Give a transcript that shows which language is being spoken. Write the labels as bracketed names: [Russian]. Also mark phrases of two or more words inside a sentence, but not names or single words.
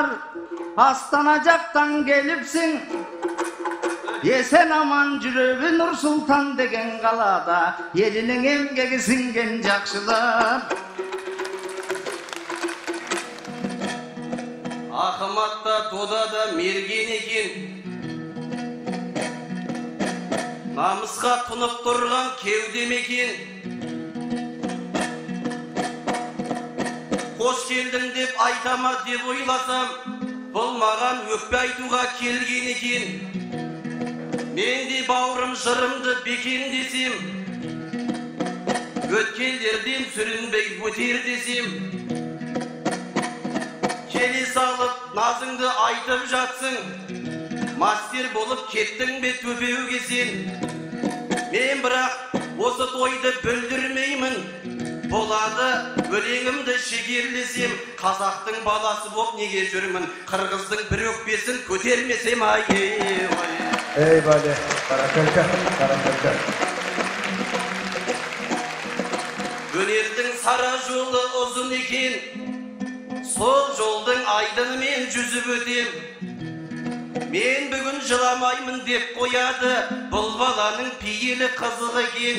[Kyrgyz] Астана жактан келипсиң, эсен аман жүрөбү Нур-Султан деген калаада, элинин эмгеги сиңген жакшылар. Ахматта Тодада мерген экен, намыска тунуп турган кеудем экен. [Kazakh] Қош келдің деп айтама деп ойласам, бұл маған өкпе айтуға келген екен. Мен де бауырым жырымды бекен десем, өткелдерден сүрінбей өтер десем, келе салып назыңды айтып жатсың, мастер болып кеттің бе төпеуге сен. Мен бірақ осы тойды бүлдірмеймін, болады өлеңімді шекерлесем, қазақтың баласы боп неге жүрмін, қырғыздың бір өкпесін көтермесем. Ай, эй бәле, баракалка, баракалка. Өнердің сара жолы ұзын екен, сол жолдың айдынымен жүзіп өтем. Мен бүгін жыламаймын деп қояды, бұл баланың пейілі қызық екен.